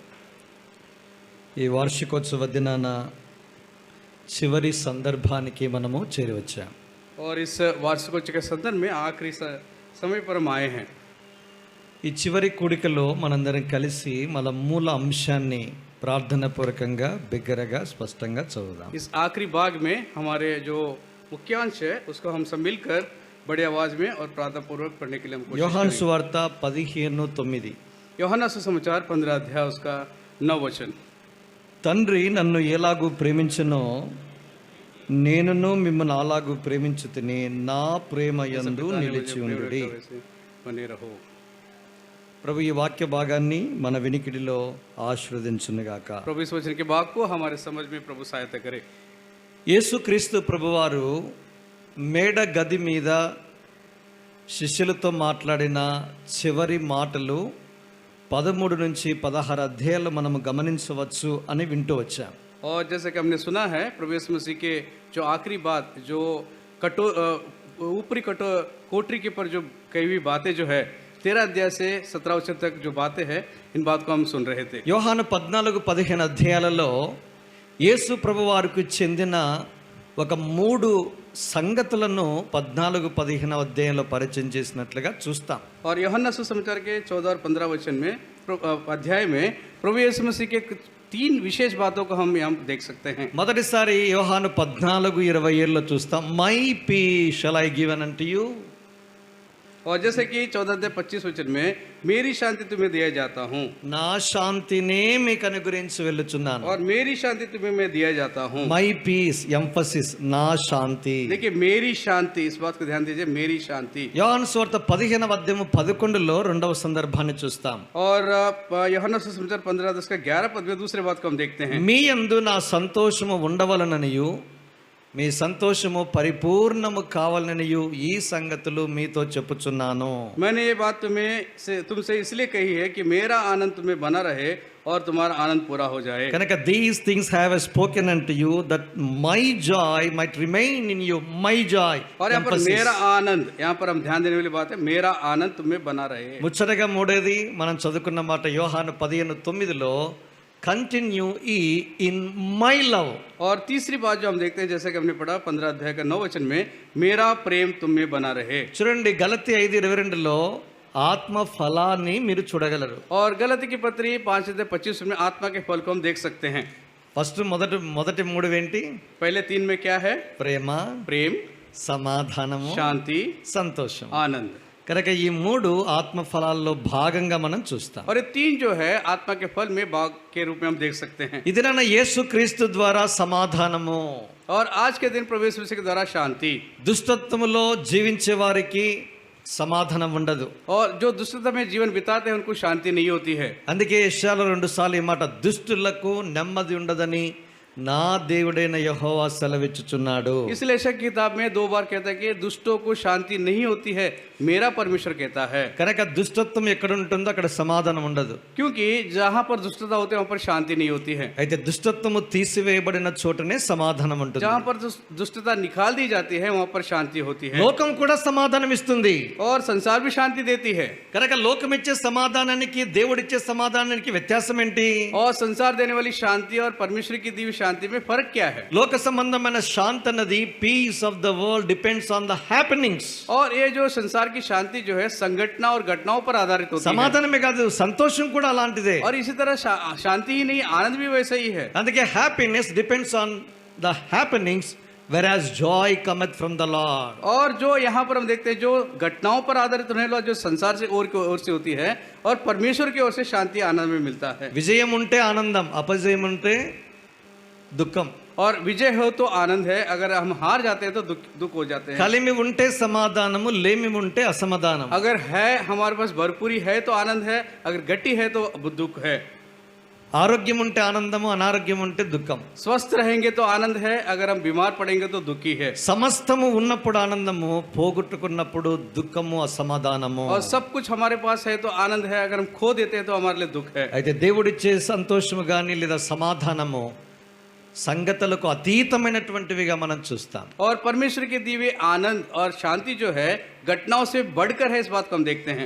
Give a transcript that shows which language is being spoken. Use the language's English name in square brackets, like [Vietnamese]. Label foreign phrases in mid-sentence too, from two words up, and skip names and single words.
[Telugu] ఈ వార్షికోత్సవ దినాన చివరి సందర్భానికి మనము చేరవచ్చాం। [Hindi] और इस वार्षिकोत्सव के संदर्भ में आखिरी समय पर हम आए हैं। [Telugu] ఈ చివరి కూడికలో మనందరం కలిసి మన మూల అంశాన్ని ప్రార్థనాపూర్వకంగా బిగ్గరగా స్పష్టంగా చదువుదాం। [Hindi] इस आखिरी भाग में हमारे जो मुख्यांश है उसको हम सब मिलकर बड़ी आवाज में और प्रार्थना पूर्वक पढ़ने के लिए हम कोशिश [Telugu] యోహాను [Hindi] करेंगे। [Telugu] సువార్త 15:9 [Hindi] యోహన్నా సుసమాచాर 15 अध्याय उसका 9 वचन। [Telugu] తండ్రి నన్ను ఎలాగూ ప్రేమించునో నేనును మిమ్మల్ని అలాగూ ప్రేమించుతిని, నా ప్రేమ యందు నిలిచి ఉండుడి। [Hindi] बने रहो। [Telugu] ప్రభు ఈ వాక్య భాగాన్ని మన వినికిడిలో ఆశీర్వదించునుగాక। [Hindi] प्रभु इस वचन के भाग को हमारे समझ में प्रभु सहायता करे। [Telugu] యేసుక్రీస్తు ప్రభువారు మేడ గది మీద శిష్యులతో మాట్లాడిన చివరి మాటలు 13 నుంచి 16 అధ్యాయాలు మనము గమనించవచ్చు అని వింటూ వచ్చాం। [Hindi] और जैसे कि हमने सुना है प्रभु यीशु मसीह के जो आखिरी बात, जो ऊपरी कोठरी के पर जो कही हुई बातें जो है 13 अध्याय से 17 वचन तक जो बातें हैं, इन बात को हम सुन रहे थे। [Telugu] యోహాను 14-15 అధ్యాయాలలో యేసు ప్రభువారికి చెందిన ఒక 3 సంగతులను 14-15 అధ్యాయంలో పరిచయం చేసినట్లుగా చూస్తాం। [Hindi] और యోహన్నా सुसमाचार के 14 और 15 वचन में अध्याय में प्रभु यीशु मसीह के 3 विशेष बातों को हम यहाँ देख सकते हैं। [Telugu] మొదటిసారి యోహాను 14:27 చూస్తాం, [English] my peace shall I given unto you. [Hindi] और जैसे कि 14 अध्याय 25 वचन में मेरी शांति तुम्हें दिया जाता हूँ, [Telugu] నా శాంతినే మీకు అనుగ్రహించి వెళ్ళుచున్నాను। [Hindi] और मेरी शांति तुम्हें मैं दिया जाता हूँ। [English] my peace emphasis, [Telugu] నా శాంతి। [Hindi] देखिए मेरी शांति, इस बात को ध्यान दीजिए, मेरी शांति। [Telugu] యోహాను సువార్త 15:11 రెండవ సందర్భాన్ని చూస్తాం। [Hindi] और యోహన్నా सुसमाचार 15 उसका 11 पद में दूसरे बात को हम देखते हैं। [Telugu] మీ యందు నా సంతోషము ఉండవలననియు మీ సంతోషము పరిపూర్ణము కావాలననియు ఈ సంగతులు మీతో చెప్పుచున్నాను। [Hindi] मैंने ये बात तुमसे इसलिए कही है कि मेरा आनंद तुम्हें बना रहे और तुम्हारा आनंद पूरा हो जाए। [English] కనుక these things have spoken unto you that my joy might remain in you, my joy. [Hindi] और यहाँ पर मेरा आनंद, यहाँ पर हम ध्यान देने वाली बात है, मेरा आनंद तुम्हें बना रहे। [Telugu] ముచ్చటగా మూడేది మనం చదువుకున్న మాట యోహాను 15:9 [English] continue in my love. [Hindi] और तीसरी बात जो हम देखते हैं, जैसे कि हमने पढ़ा 15 अध्याय का 9 वचन में, मेरा प्रेम तुम में बना रहे। [Telugu] చూడండి గలతీ 5:22 ఆత్మ ఫలాన్ని మీరు చూడగలరు। [Hindi] और गलती की पत्री 5 अध्याय 25 में आत्मा के फल को हम देख सकते हैं। [Telugu] ఫస్ట్ మొదటి 3 ఏంటి? [Hindi] पहले 3 में क्या है? [Telugu] ప్రేమ, [Hindi] प्रेम, [Telugu] సమాధానము, [Hindi] शांति, [Telugu] సంతోషం। [Hindi] आनंद। [Telugu] కనుక ఈ మూడు ఆత్మ ఫలాల్లో భాగంగా మనం చూస్తాం. [Hindi] और ये तीन जो है आत्मा के फल में भाग के रूप में हम देख सकते हैं. [Telugu] ఇది నన్న యేసుక్రీస్తు ద్వారా సమాధానము. [Hindi] और आज के दिन प्रभु यीशु मसीह के द्वारा शांति. [Telugu] దుష్టత్వములో జీవించే వారికి సమాధానం ఉండదు. [Hindi] और जो दुष्टता में जीवन बिताते हैं उनको शांति नहीं होती है. [Telugu] అందుకే యెషయాలో 2 సార్లు ఈ మాట, దుష్టులకు నెమ్మది ఉండదని నా దేవుడైన యెహోవా సెలవిచ్చుచున్నాడు. [Hindi] इसलिए यशायाह की किताब में 2 बार कहता है कि दुष्टों को शांति नहीं होती है, मेरा परमेश्वर कहता है. [Telugu] కనుక దుష్టత్వం ఎక్కడ ఉంటుందో అక్కడ సమాధానం ఉండదు. [Hindi] क्योंकि जहाँ पर दुष्टता होती है वहाँ पर शांति नहीं होती है. [Telugu] అయితే దుష్టత్వము తీసివేయబడిన చోటనే సమాధానం ఉంటుంది. [Hindi] जहाँ पर दुष्टता निकाल दी जाती है वहाँ पर शांति होती है. [Telugu] లోకం కూడా సమాధానం ఇస్తుంది. [Hindi] और संसार भी शांति देती है. [Telugu] కనుక లోకం ఇచ్చే సమాధానానికి దేవుడిచ్చే సమాధానానికి వ్యత్యాసం ఏంటి? [Hindi] और संसार देने वाली शांति और परमेश्वर की दी हुई शांति में फर्क क्या है? [Telugu] లోక సంబంధమైన శాంతి అన్నది [English] peace of the world depends on the happenings. [Hindi] और ये जो संसार की शांति जो है संगठना और घटनाओं पर आधारित होती है. [Telugu] సమాధానమే కాదు, సంతోషం కూడా అలాంటిదే. [Hindi] और इसी तरह शांति ही नहीं, आनंद भी वैसा ही है. [English] అందుకే happiness depends on the happenings whereas joy cometh from the Lord. [Hindi] और जो यहाँ पर हम देखते हैं जो घटनाओं पर आधारित होने वाला जो संसार से ओर से होती है और परमेश्वर की ओर से शांति आनंद में मिलता है. [Telugu] విజయం ఉంటే ఆనందం, అపజయం ఉంటే దుఃఖం. [Hindi] और विजय हो तो आनंद है, अगर हम हार जाते हैं तो दुख हो जाते हैं. [Telugu] కలిమి ఉంటే సమాధానము, లేమి ఉంటే అసమాధానం. [Hindi] अगर है हमारे पास भरपूरी है तो आनंद है, अगर गट्टी है तो दुख है. [Telugu] ఆరోగ్యం ఉంటే ఆనందము, అనారోగ్యం ఉంటే దుఃఖం. [Hindi] स्वस्थ रहेंगे तो आनंद है, अगर हम बीमार पड़ेंगे तो दुखी है. [Telugu] సమస్తము ఉన్నప్పుడు ఆనందము, పోగొట్టుకున్నప్పుడు దుఃఖము, అసమాధానము. [Hindi] और सब कुछ हमारे पास है तो आनंद है, अगर हम खो देते हैं तो हमारे लिए दुख है. [Telugu] అయితే దేవుడిచ్చే సంతోషము కానీ లేదా సమాధానము సంగతులకు అతీతమైనటువంటివిగా మనం చూస్తాం. [Hindi] और परमेश्वर के दी हुई आनंद और शांति जो है घटनाओं से बढ़कर है, इस बात को हम देखते हैं.